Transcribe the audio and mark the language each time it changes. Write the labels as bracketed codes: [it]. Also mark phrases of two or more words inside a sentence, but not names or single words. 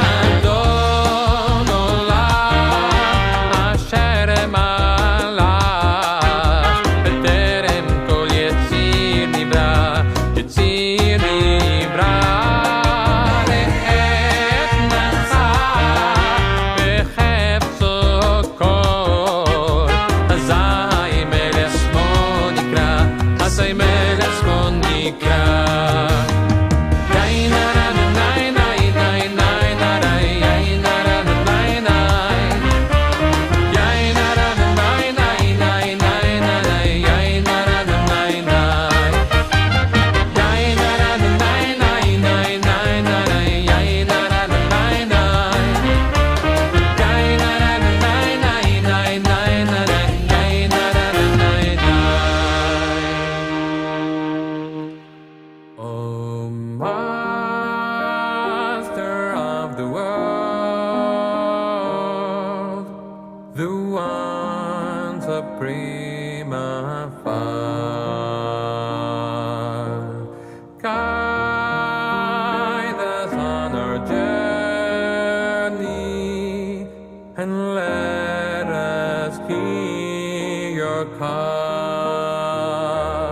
[he] אדון עולם אשר מלך בטרם כל יציר נברא, יציר נברא. לעת נשא בחפצו כל, אזי מלך שמו נקרא, אזי מלך שמו נקרא. Nine na na na nine nine nine nine na nine nine na na nine nine. Nine na na na nine nine nine nine na nine nine na na nine nine. Nine na na na nine nine nine nine na nine nine na na nine nine. Nine na na na nine nine nine nine na nine nine na na nine nine. [en] O Master of the world, the one supreme afar, guide us on our journey and let us hear your call.